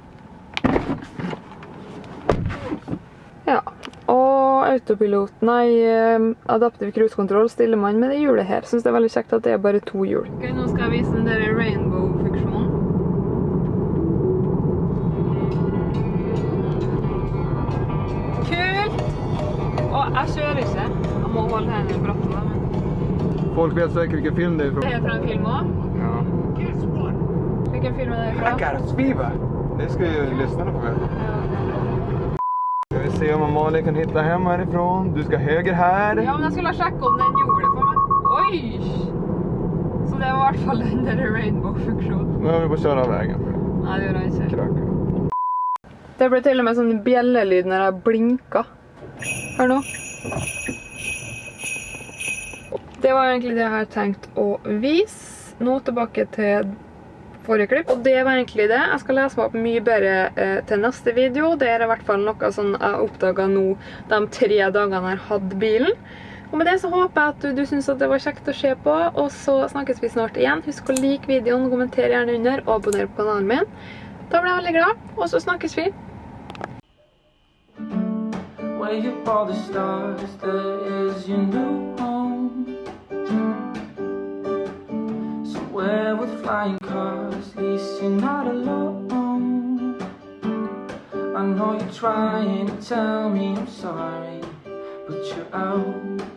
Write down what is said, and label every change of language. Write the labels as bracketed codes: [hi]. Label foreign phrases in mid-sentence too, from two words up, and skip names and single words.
[no] Ja, og autopilot, adaptiv cruise-kontroll stiller man med det hjulet her. Synes det er veldig kjekt at det er bare 2 hjul. Ok, nå skal jeg vise den der rainbow-funksjonen. Kult! Og jeg kjører ikke. Jeg må holde hendene i brattet da, men... [sv] Folk vet säkert vilken film det är ifrån. Det är från en film också? Ja. Vilken film är det ifrån? Rackarns Viva! Det ska ju lyssnarna få veta. Ska vi se om Amalia kan hitta hem härifrån. Du ska höger här. Ja, men jag skulle checka om den gjorde det för mig. Oj! Så det var i alla fall den där rainbow-funktionen. Nu har vi bara köra av vägen. Nej, det gjorde jag inte. Kraka. Det blev till och med sån bjällelyd när jag blinkade. Hör nu. [no] Det var egentlig det jeg har tenkt å vise. Nå tilbake til forrige klipp. Og det var egentlig det. Jeg skal lese meg opp mye bedre til neste video. Det er i hvert fall noe sånn jeg oppdaget nå de 3 dagene jeg hadde bilen. Og med det så håper jeg at du synes at det var kjekt å se på. Og så snakkes vi snart igjen. Husk å like videoen, kommenter gjerne under og abonner på kanalen min. Da blir jeg veldig glad. Og så snakkes vi. [en] Way up all the stars, there is your new home. Somewhere with flying cars, at least you're not alone. I know you're trying to tell me I'm sorry, but you're out.